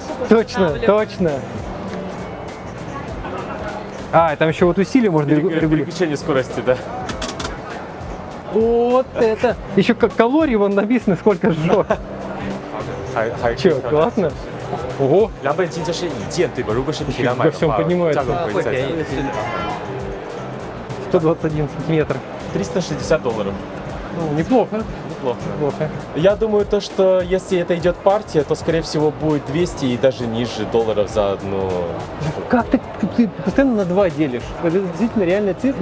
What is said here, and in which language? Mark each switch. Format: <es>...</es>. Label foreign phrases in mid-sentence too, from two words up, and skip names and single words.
<ru>Точно, устанавливают. точно. А, и там еще вот усилие можно регулировать. Переключение скорости, да. Вот это. Еще как калорий вон написано, сколько сжег. Че, классно? Ого,</ru> <zh>2倍斤就是一件，对吧？如果是平常买</zh> <ru>во</ru> <zh>的</zh> <ru>всем</ru> <zh>话，</zh> <ru>поднимается.</ru> <zh>价格会再涨。</zh> <ru>121 сантиметр. $360. Ну, неплохо. Неплохо. Неплохо. Я думаю, то, что если это идет партия, то, скорее всего, будет 200 и даже ниже долларов за одну штуку. Как ты постоянно на 2 делишь? Это действительно реальная цифра?</ru>